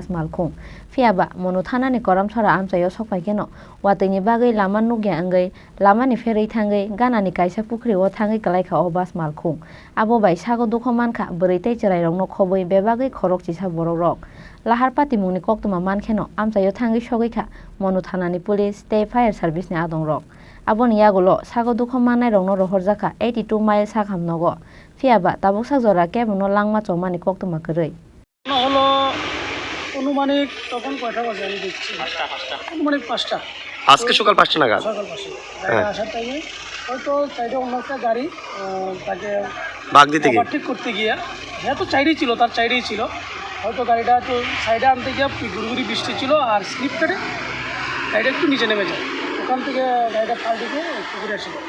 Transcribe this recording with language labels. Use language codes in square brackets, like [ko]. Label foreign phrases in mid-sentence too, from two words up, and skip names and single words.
[trp] malkhung phiaba mono thana ni karamchara amchayo sokpai keno watui ni bagai lama nugya angai lama ni ferei thangai gana ni kaisa pukri o thangai kalaikha o bus malkhung abo bai sago dukhoman kha bwrui tei cherai rokno khoboi bebagai khorok chisa borok rok lahar patimungni koktuma mankheno amchayo thangai sogoi kha mono thana ni police tei [en] fire service [trp] ni adong rok aboni yagulo sago dukhoman nai rokno rohor jakha 82 mile sakhamnogo phiaba tabuk sakjora kebuno langma chomani koktuma kwrui [bn] হলো অনুমানিক তখন কয়টা বাজে আমি দেখছি অনুমানিক 5টা আজকে সকাল 5টা নাগাদ সকাল 5টা গাড়ি আসার টাইমে হয়তো সাইডে অন্য একটা গাড়ি তাকে বাগ দিতে গিয়ে ওভারটেক করতে গিয়ে হ্যাঁ তো সাইডেই ছিল তার সাইডেই ছিল হয়তো গাড়িটা তো সাইডে আনতে গিয়ে গুড়গুড়ি বৃষ্টি ছিল আর স্লিপ কেটে গাড়িটা একটু নিচে নেমে যায় ওখান থেকে গাড়িটা পাল্টে গিয়ে পুকুরে এসে যায়